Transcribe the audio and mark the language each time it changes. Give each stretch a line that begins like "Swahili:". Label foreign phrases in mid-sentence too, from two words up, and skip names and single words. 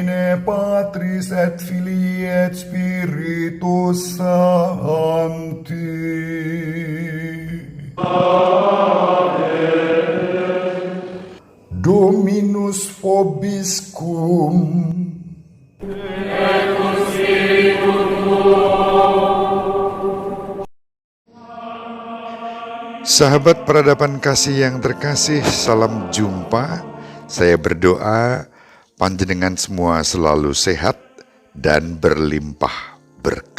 Latin: Patris et Filii et Spiritus Sancti. Dominus vobiscum.
Indonesian: Sahabat peradaban kasih yang terkasih, salam jumpa. Saya berdoa panjenengan semua selalu sehat dan berlimpah berkat.